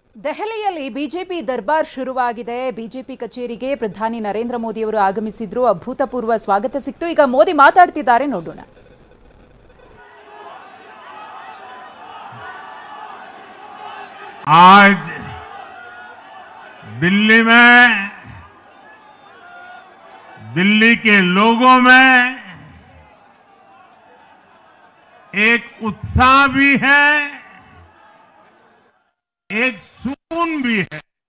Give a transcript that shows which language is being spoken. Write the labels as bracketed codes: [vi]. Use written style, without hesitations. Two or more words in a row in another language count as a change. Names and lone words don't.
[kn] ದೆಹಲಿಯಲ್ಲಿ ಬಿಜೆಪಿ ದರ್ಬಾರ್ ಶುರುವಾಗಿದೆ. ಬಿಜೆಪಿ ಕಚೇರಿಗೆ ಪ್ರಧಾನಿ ನರೇಂದ್ರ ಮೋದಿ ಅವರು ಆಗಮಿಸಿದ್ರು. ಅಭೂತಪೂರ್ವ ಸ್ವಾಗತ ಸಿಕ್ತು. ಈಗ ಮೋದಿ ಮಾತಾಡ್ತಿದ್ದಾರೆ, ನೋಡೋಣ. [hi] आज दिल्ली में दिल्ली के लोगों में एक उत्साह भी है, एक सुकून भी है।